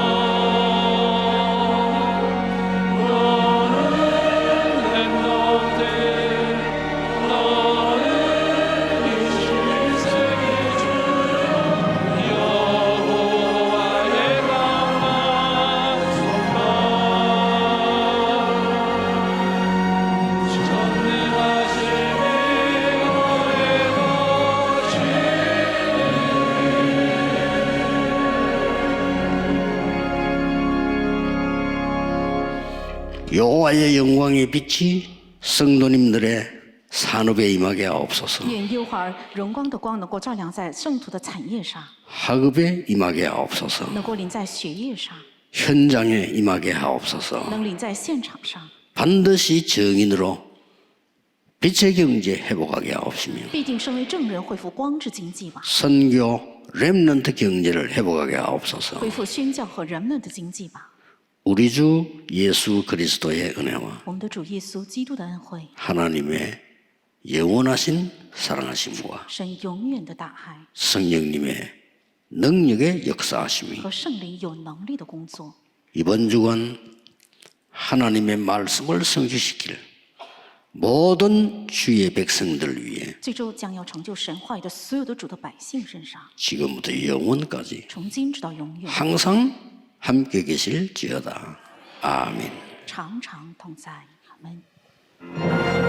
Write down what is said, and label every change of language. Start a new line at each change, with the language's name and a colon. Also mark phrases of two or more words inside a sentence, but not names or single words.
Korean: 너는 렘넌트 너는 이 신세계 주여 여호와의 강만 손만 전능하심이 너의 것이 여호와의 영광의 빛이 성도님들의 산업에 임하게 하옵소서.
Chinese: 愿耶和华荣光的光能够照亮在圣徒的产业上，
Korean: 학업에 임하게 하옵소서.
Chinese: 能够临在学业上，
Korean: 현장에 임하게 하옵소서.
Chinese: 能临在现场上，
Korean: 반드시 정인으로 빛의 경제 회복하게 하옵시며
Chinese: 必定身为正人恢复光之经济吧，
Korean: 선교 렘넌트 경제를 회복하게 하옵소서.
Chinese: 恢复宣教和人们的经济吧。
Korean: 우리 주 예수 그리스도의 은혜와
Chinese: 我们的主耶稣基督的恩惠，
Korean: 하나님의 영원하신 사랑하심과
Chinese: 神永远的大爱
Korean: 성령님의 능력의 역사하심이
Chinese: 和圣灵有能力的工作，
Korean: 이번 주간 하나님의 말씀을 성취시킬 모든 주의 백성들 위해
Chinese: 这周将要成就神话语的所有的主的百姓身上，
Korean: 지금부터 영원까지
Chinese: 从今直到永远，
Korean: 항상 함께 계실지어다. 아멘.
Chinese: 常常同在。阿门。